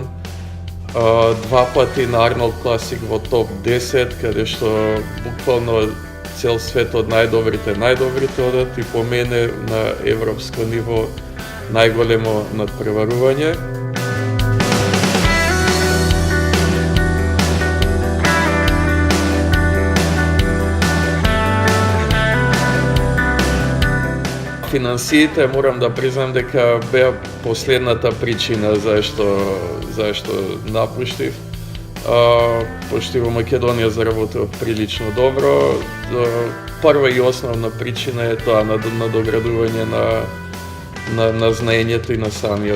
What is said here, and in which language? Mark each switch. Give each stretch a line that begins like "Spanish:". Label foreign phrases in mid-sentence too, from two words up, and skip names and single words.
Macedonian: 2 пати на Арнолд Класик во топ 10, када што буквално цел свет од најдобрите одати по мене на европско ниво најголемо надпреварување. Финансиите, морам да признам дека беа последната причина зашто напуштив. Пошто во Македонија заработив прилично добро. Прва и основна причина е тоа надоградување на знаењето и на самиот себе.